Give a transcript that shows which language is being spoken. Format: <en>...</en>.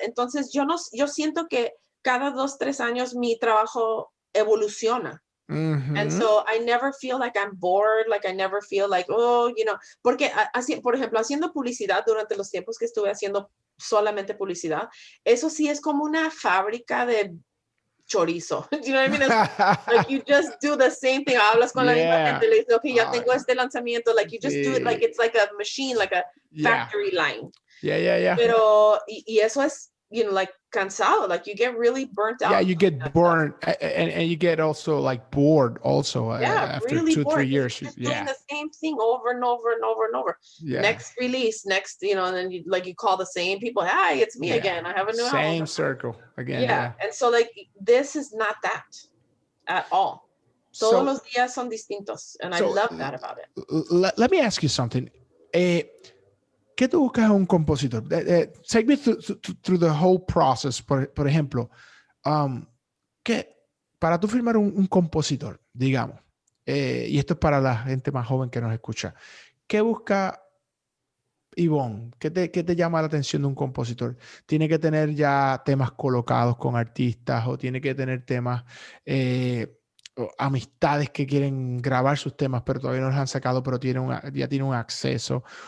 <es>Entonces yo siento que cada 2-3 años mi trabajo evoluciona.</es> <en>And so I never feel like</en> <es>I'm bored, like I never feel like, porque por ejemplo, haciendo publicidad durante los tiempos que estuve haciendo solamente publicidad, eso sí es como una fábrica de chorizo.</es> <en>You know what I mean? It's like you just do the same thing.</en> <es>Hablas con la misma gente, le dices, okay, ya tengo este lanzamiento.</es> <en>Like you just do it like it's like a machine, like a factory line. Yeah.</en> <es>Pero, y eso es,</es> <en>like</en> <es>cansado,</es> <en>like you get really burnt out. Yeah, you get burnt, and you get also like bored also after really 2-3 years. Just doing the same thing over and over and over and over. Next release, and then you call the same people. Hi, it's me again. I have a new album. Same circle again. Yeah, and so like this is not that at all.</en> <es>Todos los días son distintos,</es> <en>and I love that about it. Let me ask you something.</en> <es>¿Qué tú buscas en un compositor?</es> <en>Take me through the whole process.</en> <es>Por ejemplo, para tú firmar un compositor, digamos, y esto es para la gente más joven que nos escucha, ¿qué busca Yvonne? ¿Qué te llama la atención de un compositor? ¿Tiene que tener ya temas colocados con artistas o tiene que tener temas, amistades que quieren grabar sus temas pero todavía no los han sacado pero ya tiene un acceso?</es>